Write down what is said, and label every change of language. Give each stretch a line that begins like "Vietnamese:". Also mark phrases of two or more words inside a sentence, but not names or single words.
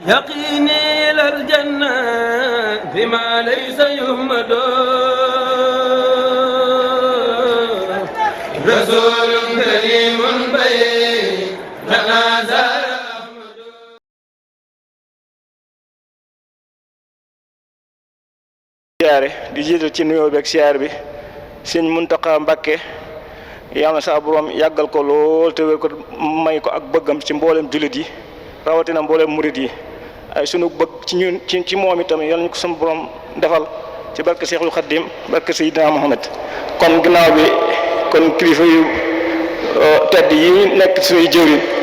Arabic: يقيني إلى الجنة بما ليس يهمد رسول كريم بين زار
Wolof: siyaare di jiital ci nuyoo bi ak siyaare bi sëñ Muntaxa Mbàkke yàlla na sa borom yàggal ko lool te wér ko may ko ak bëggam ci mboolem jullit yi rawatina mboolem murit yi ay sunu bëgg ci ñun ci moom itam yàlla ñu ko sunu borom defal ci barke Seexul Xaddim barke Seydina Muhammad kon ginnaaw bi kon kilifa yu tedd yi nekk suñuy jëwriñ